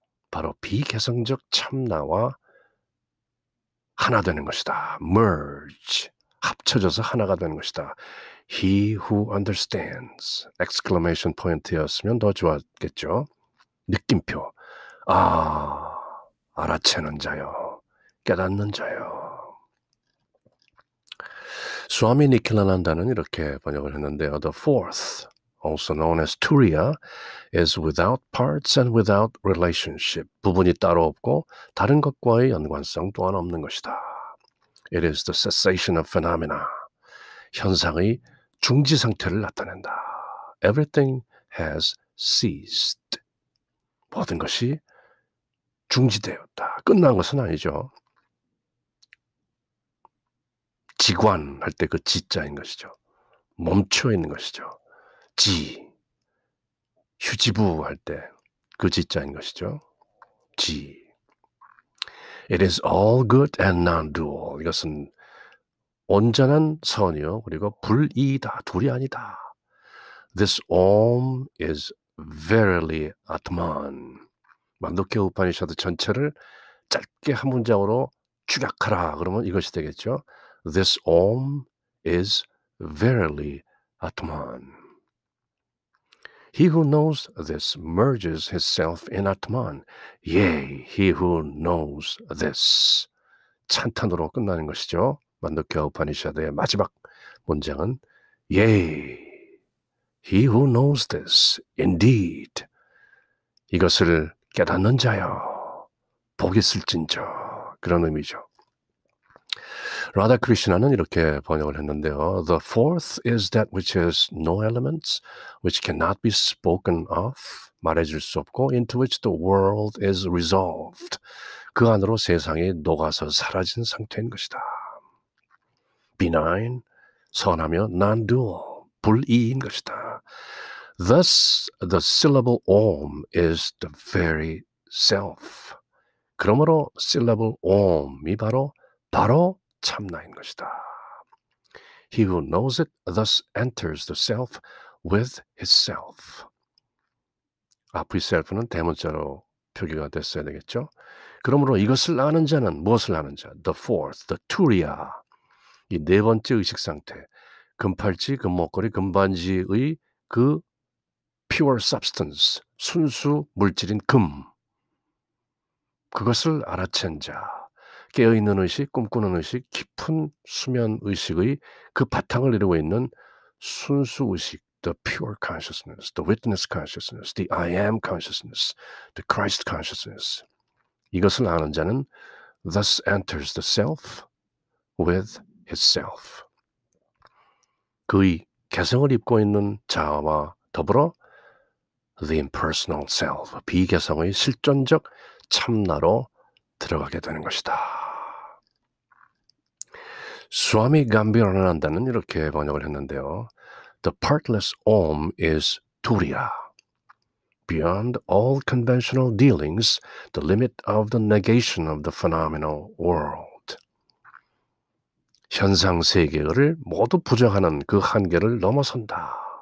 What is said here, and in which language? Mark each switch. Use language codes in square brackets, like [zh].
[ko] 바로 비개성적 참나와 하나 되는 것이다. merge, 합쳐져서 하나가 되는 것이다. [en] He who understands, exclamation point [ko] 였으면 더 좋았겠죠. 느낌표. 아, 알아채는 자요. 깨닫는 자요. 스와미 니킬라난다는 이렇게 번역을 했는데요. [en] The fourth, also known as Turiya, is without parts and without relationship. [ko] 부분이 따로 없고 다른 것과의 연관성 또한 없는 것이다. [en] It is the cessation of phenomena. [ko] 현상의 중지 상태를 나타낸다. [en] Everything has ceased. [ko] 모든 것이 중지되었다. 끝난 것은 아니죠. 지관할 때 그 지자인 것이죠. 멈춰 있는 것이죠. 지, 휴지부 할 때 그 지자인 것이죠. 지. [en] It is all good and non-dual. [ko] 이것은 온전한 선이요. 그리고 불이이다. 둘이 아니다. [en] This Om is verily Atman. [ko] 만도케 우파니샤드 전체를 짧게 한 문장으로 축약하라. 그러면 이것이 되겠죠. [en] This Om is verily Atman. He who knows this merges himself in Atman. Yea, he who knows this. [ko] 찬탄으로 끝나는 것이죠. 만도케 우파니샤드의 마지막 문장은 [en] Yea, he who knows this, indeed. [ko] 이것을 깨닫는 자여, 복이 있을진저. 그런 의미죠. 라다 크리시나는 이렇게 번역을 했는데요. [en] The fourth is that which has no elements, which cannot be spoken of, [ko] 말해줄 수 없고, [en] into which the world is resolved. [ko] 그 안으로 세상이 녹아서 사라진 상태인 것이다. benign, 선하며 non-dual, 불이인 것이다. [en] Thus, the syllable Om is the very self. [ko] 그러므로 syllable Om이 바로 참나인 것이다. [en] He who knows it thus enters the self with his self. [ko] 앞의 self는 대문자로 표기가 됐어야 되겠죠. 그러므로 이것을 아는 자는 무엇을 아는 자? [en] The fourth, the Turiya. [ko] 이 네 번째 의식 상태. 금팔찌, 금목걸이, 금반지의 그 [en] pure substance, [ko] 순수 물질인 금. 그것을 알아챈 자. 깨어있는 의식, 꿈꾸는 의식, 깊은 수면 의식의 그 바탕을 이루고 있는 순수 의식, [en] the pure consciousness, the witness consciousness, the I am consciousness, the Christ consciousness. [ko] 이것을 아는 자는 [en] thus enters the self with his self. [ko] 그의 개성을 입고 있는 자아와 더불어 [en] the impersonal self, [ko] 비개성의 실존적 참나로 들어가게 되는 것이다. 스와미 감비라난다는 이렇게 번역을 했는데요. [en] The partless Om is Turiya. Beyond all conventional dealings, the limit of the negation of the phenomenal world. [ko] 현상 세계를 모두 부정하는 그 한계를 넘어선다.